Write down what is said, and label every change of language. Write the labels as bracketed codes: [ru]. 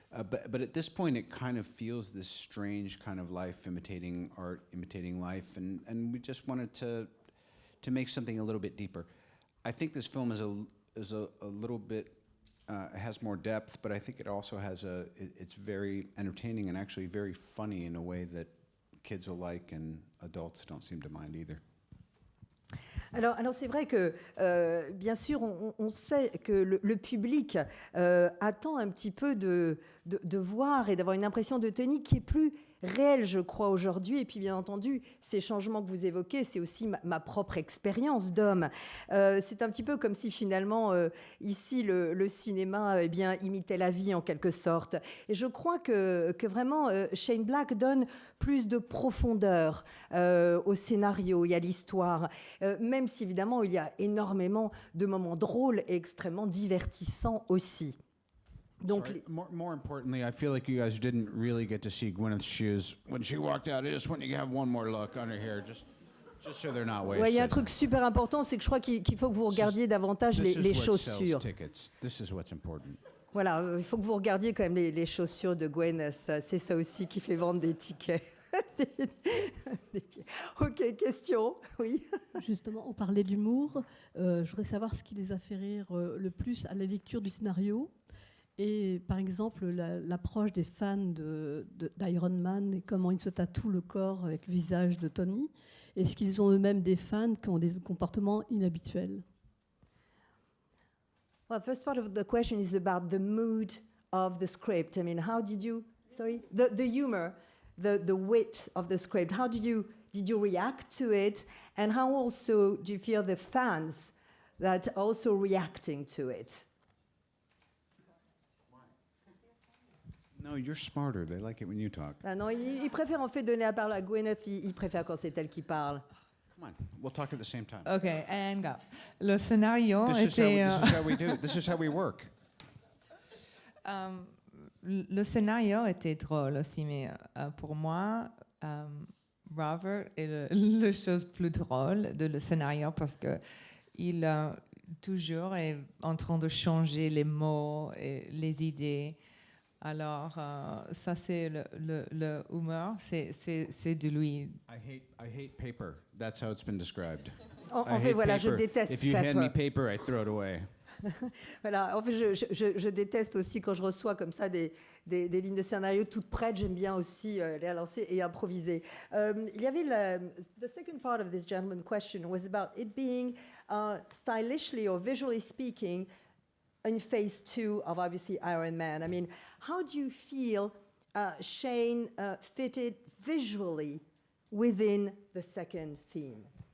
[en] But at this point, it kind of feels this strange kind of life imitating art, imitating life, and we just wanted to make something a little bit deeper. I think this film is a little bit has more depth, but I think it also has it's very entertaining and actually very funny in a way that kids will like and adults don't seem to mind either. [fr] Alors c'est vrai que, bien sûr, on sait que le public attend un petit peu de voir et d'avoir une impression de Tony qui est plus réelle, je crois, aujourd'hui. Et puis, bien entendu, ces changements que vous évoquez, c'est aussi ma propre expérience d'homme. C'est un petit peu comme si, finalement, ici, le cinéma imitait la vie, en quelque sorte. Et je crois que vraiment, Shane Black donne plus de profondeur au scénario et à l'histoire, même si, évidemment, il y a énormément de moments drôles et extrêmement divertissants aussi. Donc, [en] more importantly, I feel like you guys didn't really get to see Gwyneth's shoes when she walked out. I just want you to have one more look on her hair, just so they're not wasted. [fr] Ouais, il y a un truc super important, c'est que je crois qu'il faut que vous regardiez davantage les chaussures. [en] This is what's important. [fr] Voilà, il faut que vous regardiez quand même les chaussures de Gwyneth. C'est ça aussi qui fait vendre des tickets. Des pieds. Ok, question. Oui. Justement, on parlait d'humour. Je voudrais savoir ce qui les a fait rire le plus à la lecture du scénario. Et par exemple, l'approche des fans d'Iron Man et comment ils se tatouent le corps avec le visage de Tony. Est-ce qu'ils ont eux-mêmes des fans qui ont des comportements inhabituels? [en] Well, the first part of the question is about the mood of the script. I mean, how did you... Sorry? The humor. the wit of the script? How did you react to it, and how also do you feel the fans that are also reacting to it? No, you're smarter. They like it when you talk. [fr] Ah non, il préfère en fait donner la parole à Gwyneth, il préfère quand c'est elle qui parle. [en] Come on, we'll talk at the same time. Ok, and go. [fr] Le scénario [en] This [fr] était... [en] is how we do it. This is how we work. [fr] Le scénario était drôle aussi, mais pour moi, Robert est la chose plus drôle de le scénario parce que il toujours est en train de changer les mots et les idées. Alors, ça c'est le humeur, c'est de lui. [en] I hate paper. That's how it's been described. [fr] En fait, voilà, je déteste [en] If you hand me Pepper. paper, I throw it away. [fr] Voilà, en fait, je déteste aussi quand je reçois comme ça des lignes de scénario toutes prêtes. J'aime bien aussi les relancer et improviser. Il y avait [en] the second part of this gentleman question was about it being stylishly or visually speaking in phase 2 of obviously Iron Man. I mean, how do you feel Shane fitted visually within the second theme?